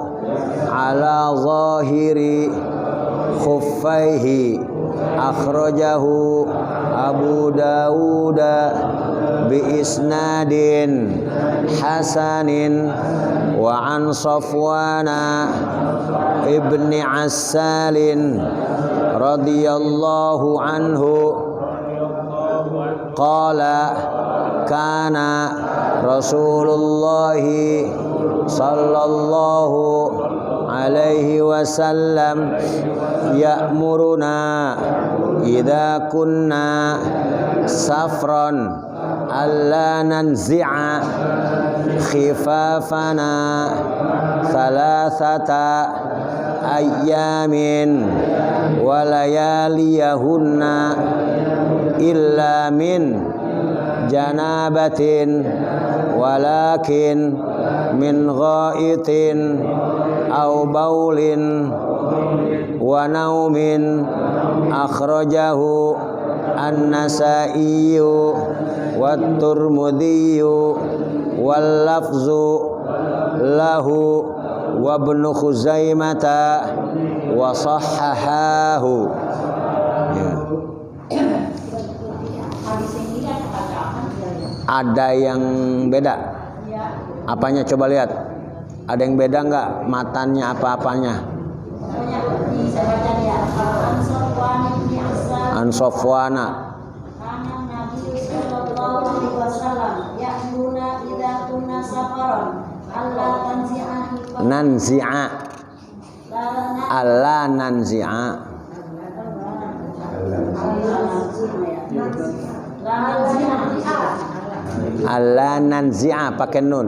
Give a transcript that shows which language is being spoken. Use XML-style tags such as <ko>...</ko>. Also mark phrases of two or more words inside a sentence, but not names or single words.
<ar>على ظاهر خفيه أخرجه أبو داود بإسناد حسن وعن صفوان بن عسال رضي الله عنه قال كان رسول الله صلى الله عليه وسلم يأمرنا إذا كنا سفرا ألا ننزع خفافنا ثلاثة أيام ولياليهن إلا من جنابة ولكن من غائط أو بول ونوم أخرجه النسائي والترمذي واللفظ له وابن خزيمة وصححه.</ar> <id>Ada yang beda? Apanya coba lihat? Ada yang beda enggak? Matanya apa-apanya?</id> <ar>عن صفوان ننزع ألا ننزع ألا ننزع</ar> <id>pakai nun.</id>